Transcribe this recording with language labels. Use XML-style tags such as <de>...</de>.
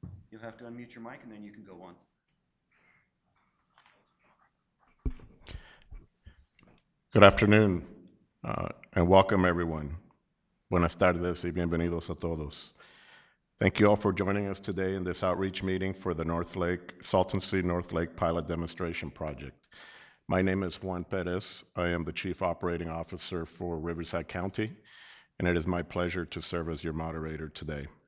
<en>You'll have to unmute your mic and then you can go on. Good afternoon and welcome everyone.</en> <es>Buenas tardes y bienvenidos a todos.</es> <en>Thank you all for joining us today in this outreach meeting for the Salton Sea North Lake Pilot Demonstration Project. My name is Juan Perez. I am the Chief Operating Officer for Riverside County, and it is my pleasure to serve as your moderator today.</en>